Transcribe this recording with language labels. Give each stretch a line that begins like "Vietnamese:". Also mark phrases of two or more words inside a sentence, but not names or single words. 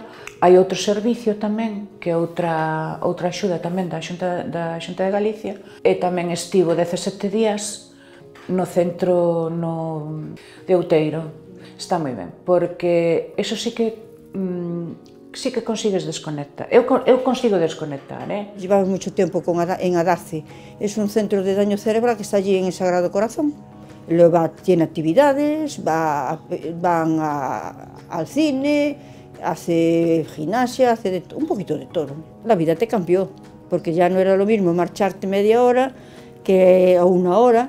Galician: Hai outro servicio tamén, que é outra axuda tamén da Xunta de Galicia, e tamén estivo 17 días no centro de Outeiro. Está moi ben, porque eso sí que consigues desconectar. Eu consigo desconectar,
Spanish: Llevamos mucho tiempo en Adarce. Es un centro de daño cerebral que está allí en el Sagrado Corazón. Luego tiene actividades, van al cine, hace gimnasia, hace un poquito de todo. La vida te cambió, porque ya no era lo mismo marcharte media hora que una hora.